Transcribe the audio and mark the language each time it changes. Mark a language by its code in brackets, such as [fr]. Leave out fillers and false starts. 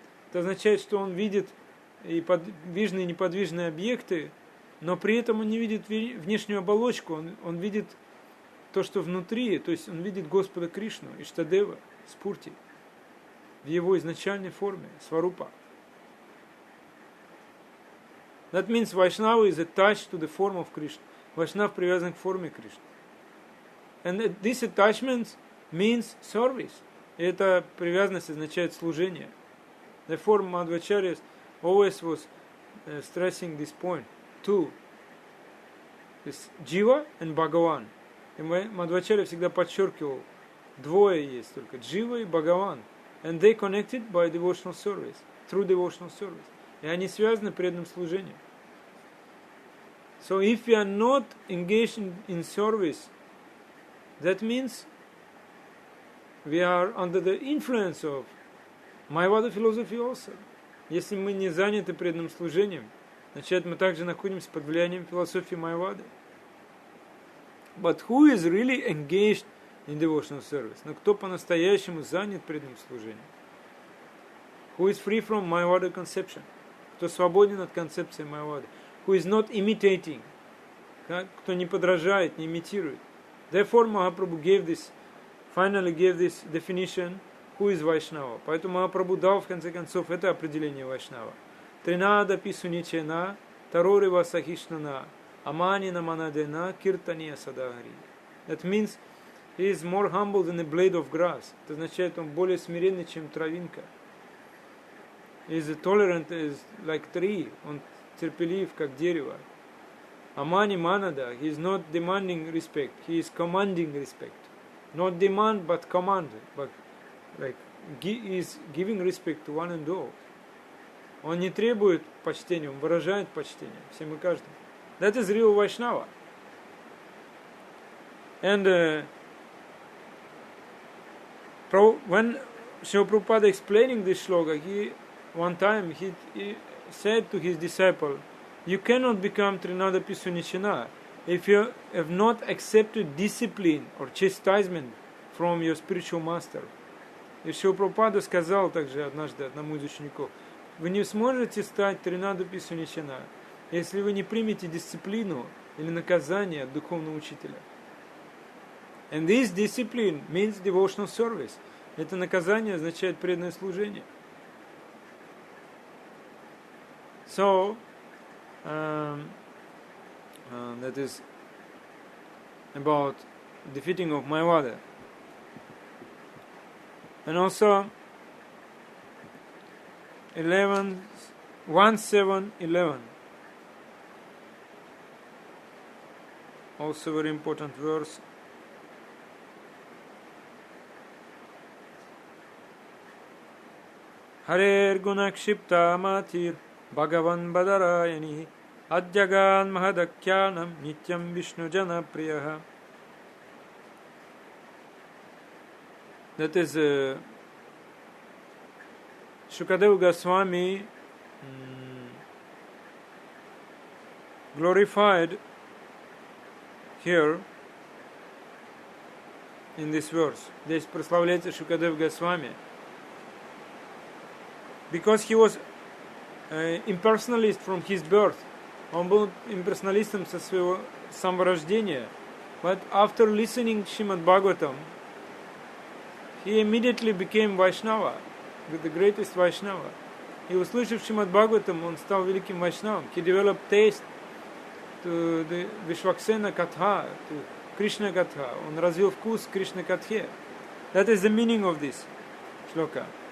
[ru] Это означает, что он видит и подвижные, и неподвижные объекты, но при этом он не видит внешнюю оболочку, он видит то, что внутри, то есть он видит Господа Кришну, Иштадева, Спурти, в его изначальной форме, Сварупа. [en] That means Vaishnava is attached to the form of Krishna. [ru] Vaishnava привязан к форме Кришны. [en] And this attachment means service. [ru] И эта привязанность означает служение. [en] Therefore, Madhvacharya always was stressing this point. Two. This Jiva and Bhagavan. [ru] И Madhvacharya всегда подчеркивал, двое есть только, Джива и Бхагаван. [en] And they connected by devotional service, through devotional service. [ru] И они связаны преданным служением. [en] So if we are not engaged in service, that means we are under the influence of Mayavada philosophy also. [ru] Если мы не заняты преданным служением, значит мы также находимся под влиянием философии Майавады. [en] But who is really engaged in devotional service? [ru] Но кто по-настоящему занят преданным служением? [en] Who is free from Mayavada conception? [ru] Кто свободен от концепции Майавады? [en] Who is not imitating? [ru] Кто не подражает, не имитирует? [en] Therefore Mahaprabhu finally gave this definition, who is Vaishnava. [ru] Поэтому Махапрабху дал в конце концов это определение Вайшнава. [sa] Тринада писуничена, тарори васахишнана, аманина манадена, киртания садагари. [en] That means he is more humble than a blade of grass. [ru] Это означает, он более смиренный, чем травинка. [en] He is tolerant as like tree. [ru] Он терпелив, как дерево. [en] Amani manada, he is not demanding respect, he is commanding respect. Not demand, but command. But like he is giving respect to one and all. [ru] Он не требует почтения, он выражает почтение всем и каждому. [en] That is real Vaishnava. And when Srila Prabhupada explaining this shloka, one time he said to his disciple, you cannot become Trinada Pisunichana if you have not accepted discipline or chastisement from your spiritual master. [ru] И Шрила Прабхупада сказал также однажды одному из учеников, вы не сможете стать Тринаду Писуничана, если вы не примете дисциплину или наказание от духовного учителя. [en] And this discipline means devotional service. [ru] Это наказание означает преданное служение. [en] So, that is about defeating of Mayavada. And also 1:7:11. Also very important verse. [sa] Harer gunakshipta matir Bhagavan Badarayani Adjagan Mahadakyanam Nityam Vishnu Jana Priyaha. [en] That is Shukadeva Goswami glorified here in this verse. [ru] Здесь прославляется Шукадев Госвами. [en] Because he was impersonalist from his birth. [ru] Он был имперсоналистом со своего самого рождения. [en] But after listening Srimad Bhagavatam, he immediately became Vaishnava, the greatest Vaishnava. [ru] И услышав Srimad Bhagavatam, он стал великим Vaishnavом. [en] He developed taste to the Vishwaksena Katha, to Krishna Katha. [ru] Он развил вкус к Кришна Катхе. [en] That is the meaning of this. shloka.